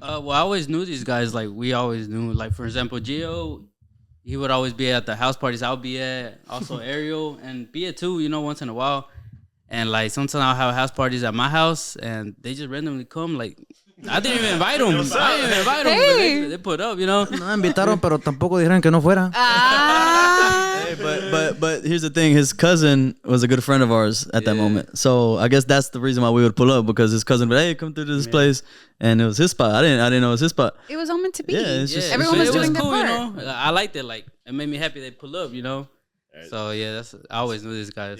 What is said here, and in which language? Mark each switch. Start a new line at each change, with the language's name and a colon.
English: Well, I always knew these guys. Like, we always knew. Like, for example, Gio, he would always be at the house parties I'll be at. Also, Ariel and Bia too, you know, once in a while. And, like, sometimes I'll have house parties at my house, and they just randomly come. Like, I didn't even invite them. Hey. They put up, you know.
Spanish: No invitaron, pero tampoco dijeron que no fuera.
English: Hey, but here's the thing. His cousin was a good friend of ours at that moment. So I guess that's the reason why we would pull up, because his cousin would, hey, come through to this place, and it was his spot. I didn't know it was his spot. It was all meant to be. Yeah, it's just, everyone was doing their cool, part. You know? I liked it. Like, it made me happy they pull up, you know. Right. So yeah, I always knew these guys.